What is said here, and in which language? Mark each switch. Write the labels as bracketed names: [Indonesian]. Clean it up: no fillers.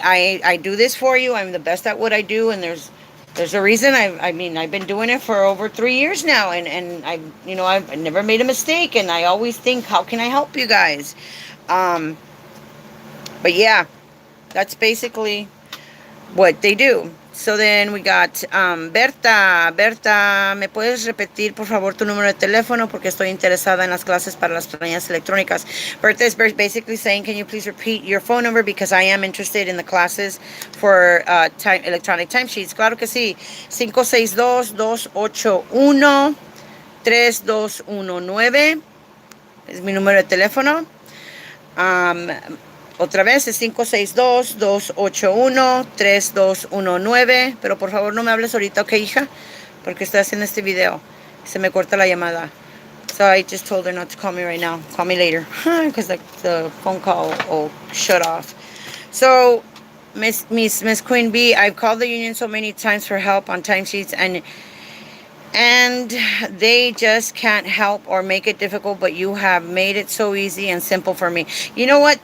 [English] I do this for you. I'm the best at what I do, and there's a reason. I've been doing it for over 3 years now, and I've never made a mistake, and I always think, how can I help you guys? But yeah, that's basically what they do. So then we got Berta. [Spanish] Berta, ¿me puedes repetir por favor tu número de teléfono? Porque estoy interesada en las clases para las planillas electrónicas. [English] Berta is basically saying, can you please repeat your phone number? Because I am interested in the classes for electronic timesheets. [Spanish] Claro que sí. 562-281-3219 es mi número de teléfono. Otra vez es 562-281-3219. Pero por favor no me hables ahorita, ¿ok, hija? Porque estoy haciendo este video. Se me corta la llamada. [English] So I just told her not to call me right now. Call me later. Because the phone call will shut off. So Miss Queen Bee, I've called the union so many times for help on timesheets, and they just can't help or make it difficult, but you have made it so easy and simple for me. You know what?